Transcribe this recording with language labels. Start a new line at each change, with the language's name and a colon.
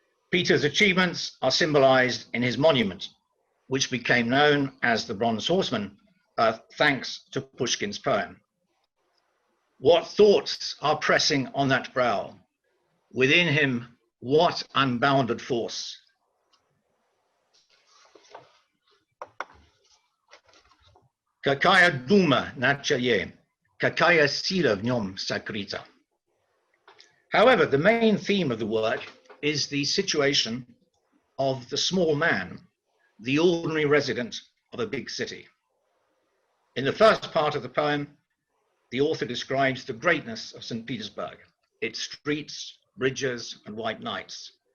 English: Peter's achievements are symbolized in his monument, which became known as the Bronze Horseman, thanks to Pushkin's poem. What thoughts are pressing on that brow? Within him, what unbounded force?
Russian: Какая дума на челе, какая сила в нем сокрыта.
English: However, the main theme of the work is the situation of the small man, the ordinary resident of a big city. In the first part of the poem, the author describes the greatness of St. Petersburg, its streets, bridges, and white knights.